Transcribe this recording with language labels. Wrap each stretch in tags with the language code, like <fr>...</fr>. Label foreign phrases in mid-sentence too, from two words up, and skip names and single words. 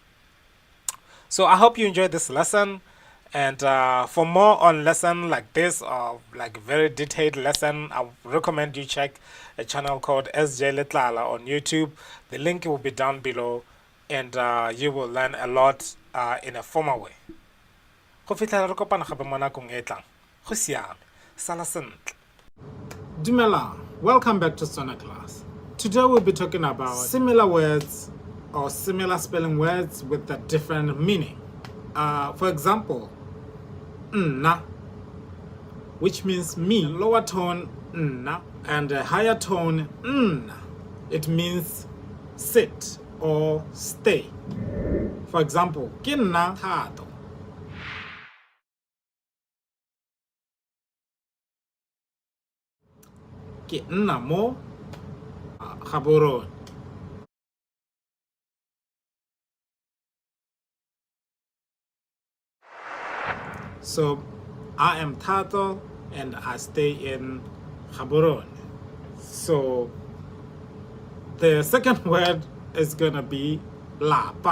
<en>So I hope you enjoyed this lesson, And for more on lesson like this or like very detailed lesson, I recommend you check a channel called SJ Letlala on YouTube. The link will be down below, and you will learn a lot in a formal way.</en> <tn>Go fitlhela re kopana gape mo nakong e tlang. Go siame. Sala sentle. Dumelang.</tn> <en>Welcome back to Setswana Class. Today we'll be talking about similar words or similar spelling words with a different meaning. For example, nna, which means me, lower tone nna, and a higher tone nna. It means sit or stay. For example,</en> <tn>ke nna Thato. Ke nna mo Gaborone.</tn> <en>So I am Thato and I stay in Gaborone. So the second word is gonna be lapa.</en>